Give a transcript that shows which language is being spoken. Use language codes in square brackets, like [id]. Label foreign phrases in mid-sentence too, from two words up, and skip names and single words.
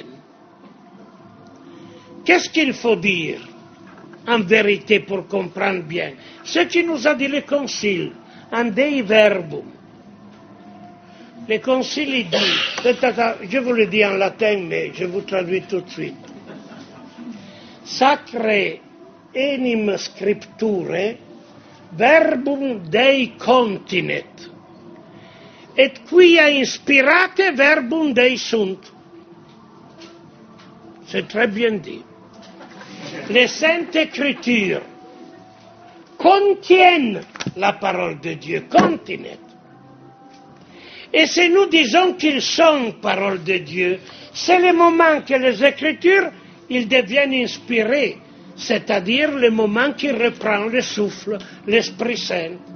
[fr] Qu'est-ce qu'il faut dire en vérité pour comprendre bien? Ce qui nous a dit le Concile, en Dei Verbum. Le Concile il dit, je vous le dis en latin, mais je vous traduis tout de suite. [la] Sacre enim scripture verbum Dei continet, et quia inspirate verbum Dei sunt. [fr] C'est très bien dit. Les Saintes Écritures contiennent la parole de Dieu, continent. Et si nous disons qu'ils sont parole de Dieu, c'est le moment que les Écritures, ils deviennent inspirés, c'est-à-dire le moment qui reprend le souffle, l'Esprit Saint.